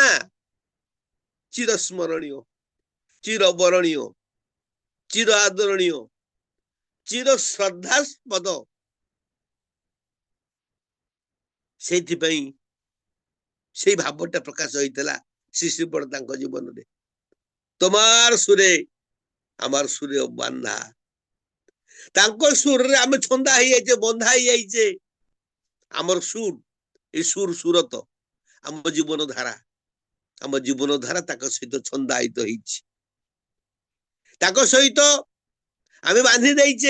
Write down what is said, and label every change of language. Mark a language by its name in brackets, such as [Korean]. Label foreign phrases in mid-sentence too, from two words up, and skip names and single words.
[Odia] ଚିର ସ୍ମରଣୀୟ, ଚିର ବରଣୀୟ, ଚିର ଆଦରଣୀୟ, ଚିର ଶ୍ରଦ୍ଧାସ୍ପଦ। ସେଇଥିପାଇଁ ସେଇ ଭାବଟା ପ୍ରକାଶ ହେଇଥିଲା ଶ୍ରୀ ଶ୍ରୀପଦ ତାଙ୍କ ଜୀବନରେ। [Bangla] তোমার সুরে আমার সুরে বান্ধা, [Odia] ତାଙ୍କ ସୁରରେ ଆମେ ଛନ୍ଦା ହେଇଯାଇଛେ, ବନ୍ଧା ହେଇଯାଇଛେ। ଆମର ସୁର, ଏ ସୁରତ ଆମ ଜୀବନ ଧାରା, ଆମ ଜୀବନ ଧାରା ତାଙ୍କ ସହିତ ଛନ୍ଦାୟିତ ହେଇଛି। ତାଙ୍କ ସହିତ ଆମେ ବାନ୍ଧି ଦେଇଛେ।